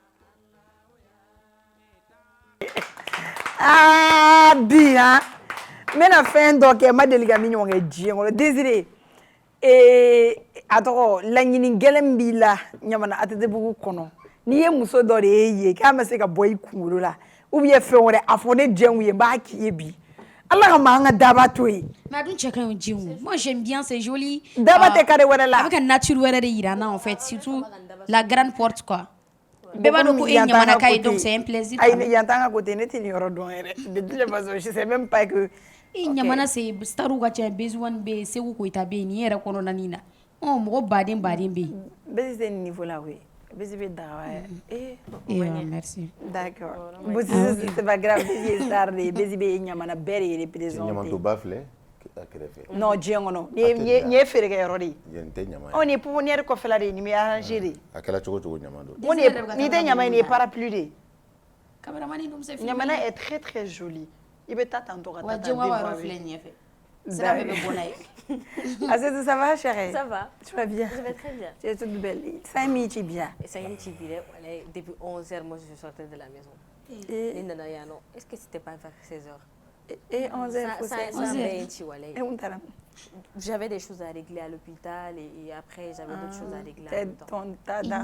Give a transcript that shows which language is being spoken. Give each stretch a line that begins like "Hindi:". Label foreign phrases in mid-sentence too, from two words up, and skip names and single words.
Bambara: Bi ha n bɛna fɛn dɔ kɛ n ma deli ka min ɲɔgɔn kɛ diɲɛ kɔnɔ Désiré a tɔgɔ laɲini gɛlɛn b'i la Ɲamana ATT-bugu kɔnɔ n'i ye muso dɔ de ye k'a ma se ka bɔ i kunkolo la
French: ou bien
Bambara: fɛn wɛrɛ a fɔ ne jɛnw ye n b'a k'i ye bi Allah ka maa an ka daba to yen. Mais a dun cɛ ka ɲi o jɛnw
French: moi j'aime bien c'est joli.
Bambara: Daba tɛ kare wɛrɛ la. A bɛ ka nature wɛrɛ de yira n na
French: en fait surtout la grande porte quoi.
Bambara: Bɛɛ b'a dɔn ko e Ɲamanaka ye
French: donc c'est un plaisir.
Bambara: Ayi yan t'an ka côté ne tɛ nin yɔrɔ dɔn yɛrɛ
French: de toute façon je sais même pas que.
Bambara: Ɲamana c'est staru ka ca Bezuwani bɛ yen Segu Koyita bɛ yen nin yɛrɛ kɔnɔna nin na mɔgɔ baden bɛ yen. Bɛsi tɛ nin niveau la koyi. Bɛsi bɛ daga wɛrɛ.
French: Merci. D'accord. C'est pas grave
Bambara: Bɛsi ye star de ye Bɛsi bɛ Ɲamana bɛɛ de ye représenté. Ɲamantoba filɛ a kɛrɛfɛ. Non diɲɛ kɔnɔ nin ye feerekɛyɔrɔ de ye. Yen tɛ ɲama ye. Nin ye pouponnière kɔfɛla de ye nin bɛ arrangé de. A kɛra cogo cogo ɲama don. Nin tɛ ɲama ye nin ye parapluie de ye. Caméraman dun se filmer.
French: Ɲamana est très très jolie.
Bambara: I bɛ taa tantôt ka taa. Wa jɛnwa yɔrɔ filɛ nin ye fɛ. Sira bɛɛ bɛ bɔ n'a ye. Azetou,
French: ça va chérie? Ça va. Tu vas bien? Je vais très bien. Tu es toute belle. 5 minutes bien. 5 minutes bien. Depuis 11h, moi je sortais de la maison. Est-ce que c'était pas vers 16h? Et 11h. J'avais des choses à régler à l'hôpital et après j'avais d'autres choses à régler en même temps.